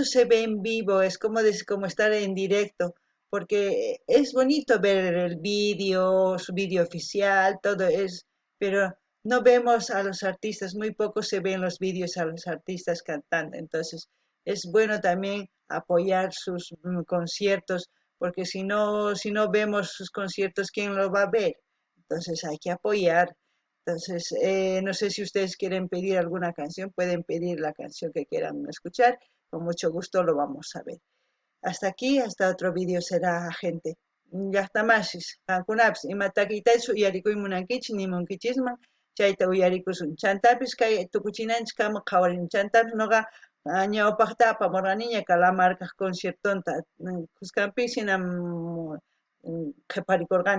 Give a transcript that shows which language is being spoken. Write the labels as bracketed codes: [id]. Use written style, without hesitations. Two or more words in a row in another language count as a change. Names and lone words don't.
[es] se ve en vivo, es como estar en directo, porque es bonito ver el vídeo, su vídeo oficial, todo es, pero no vemos a los artistas, muy poco se ven los vídeos a los artistas cantando, entonces es bueno también apoyar sus conciertos, porque si no vemos sus conciertos, ¿quién lo va a ver? Entonces hay que apoyar. Entonces, no sé si ustedes quieren pedir alguna canción, pueden pedir la canción que quieran escuchar, con mucho gusto lo vamos a ver. Hasta aquí, hasta otro vídeo será, gente. [qu] Llaqtamasis, qankunapas imatakitachu uyarikuymunankichis nimunkichisman, chayta uyarikusun. Chantapis kay tukuchinanchis kama qhawarin. Chantapis noqa ñawpaqta apamurqaniña Calamarca conciertonta. Qusqanpis hinam qhiparikurqani.